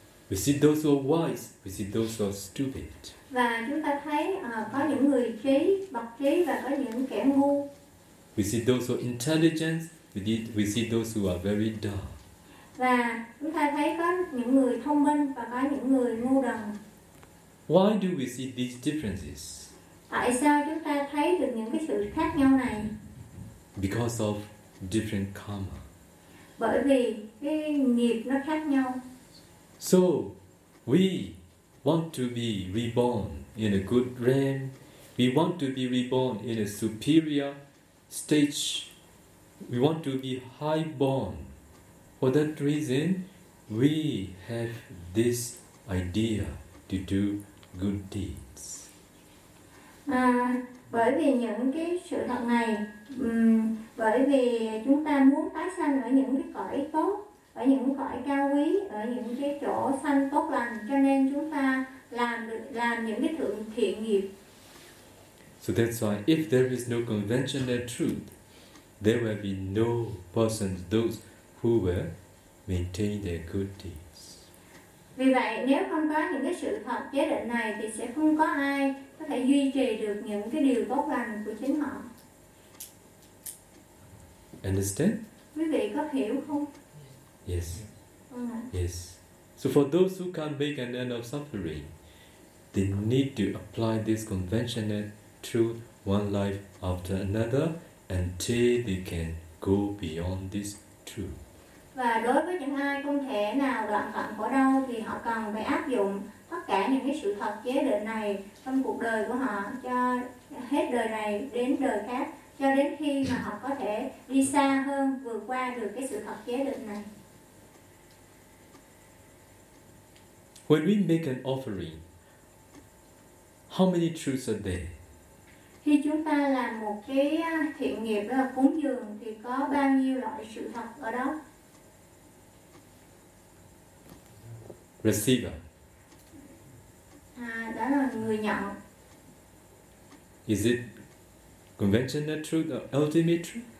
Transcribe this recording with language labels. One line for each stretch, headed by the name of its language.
English: We see those who are wise, we see those who are stupid.
Vietnamese: Và chúng ta thấy có những người trí, bậc trí và có những kẻ ngu.
English: We see those who are intelligent, we see those who are very dumb.
Vietnamese: Và chúng ta thấy có những người thông minh và có những người ngu đần.
English: Why do we see these differences?
Vietnamese: Tại sao chúng ta thấy được những cái sự khác nhau này?
English: Because of different karma.
Vietnamese: Bởi vì cái nghiệp nó khác nhau.
English: So, we want to be reborn in a good realm. We want to be reborn in a superior stage. We want to be high born. For that reason, we have this idea to do good deeds.
Vietnamese: Bởi vì những cái sự thật này, bởi vì chúng ta muốn tái sanh ở những cái cõi tốt, ở những cõi cao quý, ở những cái chỗ sanh tốt lành, cho nên chúng ta làm những cái thiện nghiệp.
English: So that's why if there is no conventional truth, there will be no persons, those who will maintain their good deeds.
Vietnamese: Vì vậy, nếu không có những cái sự thật giới định này thì sẽ không có ai có thể duy trì được những cái điều tốt lành của chính họ.
English: Understand?
Vietnamese: Quý vị có hiểu không?
English: Yes. Yes. So for those who can't make an end of suffering, they need to apply this conventional truth one life after another until they can go beyond this truth.
Vietnamese: Và đối với những ai không thể nào đoạn phận khổ đau thì họ cần phải áp dụng tất cả những cái sự thật chế định này trong cuộc đời của họ cho hết đời này đến đời khác cho đến khi mà họ có thể đi xa hơn, vượt qua được cái sự thật chế định này.
English: When we make an offering, how many truths are there?
Vietnamese: Khi chúng ta làm một cái thiện nghiệp là cúng dường thì có bao nhiêu loại sự thật ở đó?
English: Receiver.
Vietnamese: À, đó là người nhận.
English: Is it conventional truth or ultimate truth?